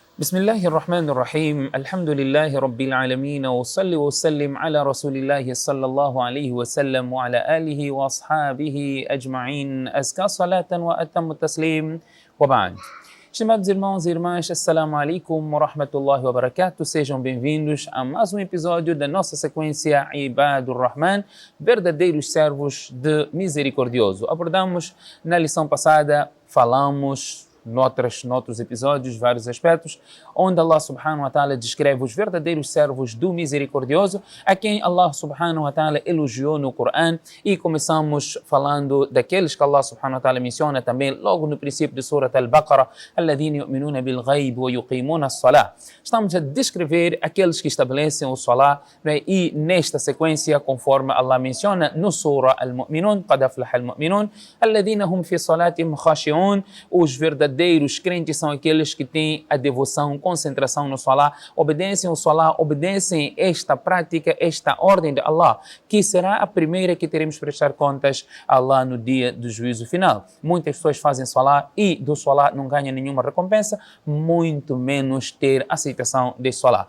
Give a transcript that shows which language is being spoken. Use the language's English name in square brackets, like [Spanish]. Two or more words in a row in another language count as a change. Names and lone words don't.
[Arabic] بسم الله الرحمن الرحيم الحمد لله رب العالمين وصلي وسلم على رسول الله صلى الله عليه وسلم وعلى آله وأصحابه أجمعين أزكى صلاة وأتم التسليم وبعد. [Portuguese] Estimados irmãos e irmãs, [Arabic] السلام عليكم ورحمة الله وبركاته. [Portuguese] Sejam bem-vindos a mais um episódio da nossa sequência Ibadur Rahman, verdadeiros servos de misericordioso. Abordamos na lição passada, falamos noutros episódios, vários aspectos, onde [Arabic] الله سبحانه وتعالى [Portuguese] descreve os verdadeiros servos do misericordioso, a quem [Arabic] الله سبحانه وتعالى [Portuguese] elogiou no Coran, e começamos falando daqueles que [Arabic] الله سبحانه وتعالى [Portuguese] menciona também logo no princípio de Surat Al-Baqarah, [Arabic] الذين يؤمنون بالغيب ويقيمون الصلاة. [Portuguese] Estamos a descrever aqueles que estabelecem o salah, e nesta sequência, conforme Allah menciona no Surah Al-Mu'minun, [Arabic] قد أفلح المؤمنون الذين هم في صلاتهم خاشعون, [Portuguese] os verdadeiros crentes são aqueles que têm a devoção, concentração no salah, obedecem o salah, obedecem esta prática, esta ordem de Allah, que será a primeira que teremos que prestar contas a Allah no dia do juízo final. Muitas pessoas fazem salah e do salah não ganham nenhuma recompensa, muito menos ter aceitação de salah.